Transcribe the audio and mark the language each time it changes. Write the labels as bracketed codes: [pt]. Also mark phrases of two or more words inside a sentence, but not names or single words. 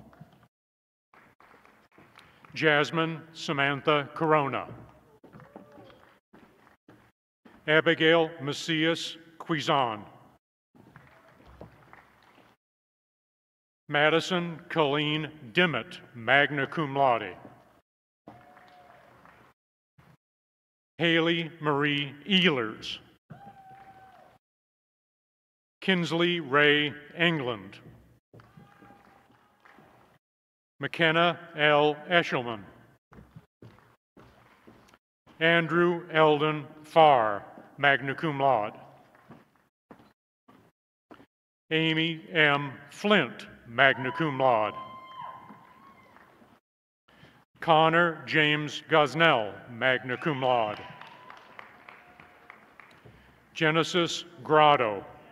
[en] Jasmine Samantha Corona. Abigail Macias Cuizon. Madison Colleen Dimmitt, [la] magna cum laude. [en] Haley Marie Ehlers. Kinsley Ray England. McKenna L. Eshelman. Andrew Eldon Farr, [la] magna cum laude. [en] Amy M. Flint, [la] magna cum laude. [en] Connor James Gosnell, [la] magna cum laude. [en] Genesis Grotto.